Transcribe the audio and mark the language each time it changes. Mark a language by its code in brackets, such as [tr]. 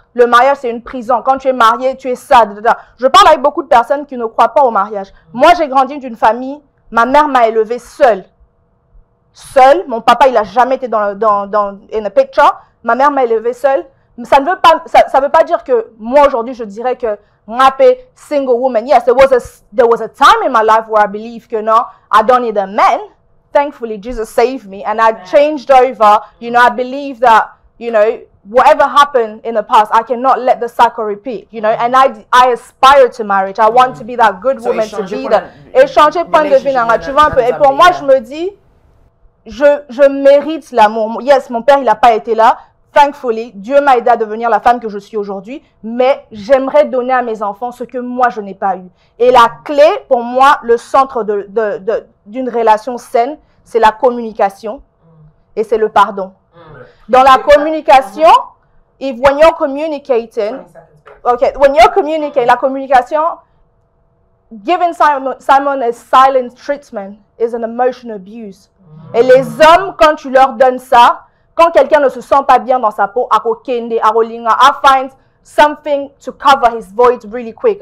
[fr] Le mariage, c'est une prison. Quand tu es marié, tu es ça. Je parle avec beaucoup de personnes qui ne croient pas au mariage. Moi, j'ai grandi d'une famille, ma mère m'a élevée seule. Seule. Mon papa, il n'a jamais été dans [en] in a picture. [fr] Ma mère m'a élevée seule. Ça ne veut pas dire que moi, aujourd'hui, je dirais que [en] single woman. Yes, there was a time in my life where I believed, I don't need a man. Thankfully, Jesus saved me and I changed over. I believe that, whatever happened in the past, I cannot let the cycle repeat, you know, and I aspire to marriage. I want to be that good woman, to be that. [fr] Et changer point de vue, tu vois un peu. Et pour moi, je me dis, je mérite l'amour. Yes, mon père, il n'a pas été là. Thankfully, Dieu m'a aidé à devenir la femme que je suis aujourd'hui, mais j'aimerais donner à mes enfants ce que moi, je n'ai pas eu. Et la clé, pour moi, le centre d'une relation saine, c'est la communication et c'est le pardon. Dans la communication, [en] when you're communicating, [fr] la communication, [en] giving Simon a silent treatment is an emotional abuse. [fr] Et les hommes, quand tu leur donnes ça, quand quelqu'un ne se sent pas bien dans sa peau, [en] I find something to cover his void really quick.